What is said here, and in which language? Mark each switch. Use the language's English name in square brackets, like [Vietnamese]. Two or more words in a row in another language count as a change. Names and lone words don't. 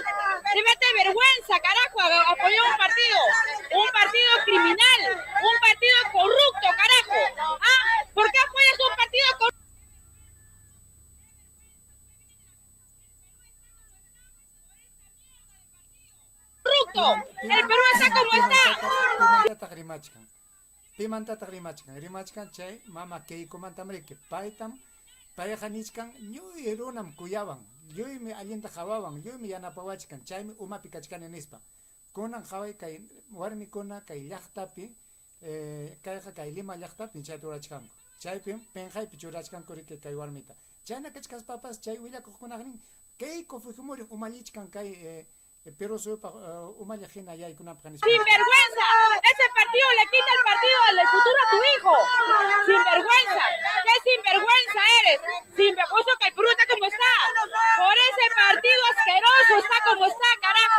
[Spanish] Débate vergüenza, carajo, apoyó un partido criminal, un partido corrupto, carajo. ¿Ah? ¿Por qué apoyas un partido corrupto? El Perú está como está. [Quechua] Pimantataq rimachkan chay mama Keikomantam riki paytam payqa nichkan ñuy runam kuyawan lluymi allinta hawawan lluymi yanapawachkan chaymi umapi kachkani nispa kunan haway kay warmikuna kay llaqtapi kayqa kay Lima llaqtapi chayta urachkanku chaypim penqaypi churachkanku riki kay warmita chayna kachkaspapas chay willakuqkunaqnin Keiko Fujimori umallichkan kay Pero [Spanish] ¡Sinvergüenza! Ese partido le quita el partido del futuro a tu hijo. ¡Sinvergüenza! ¿Qué sinvergüenza eres? Sinvergüenza que el Perú está como está. Por ese partido asqueroso está como está, carajo.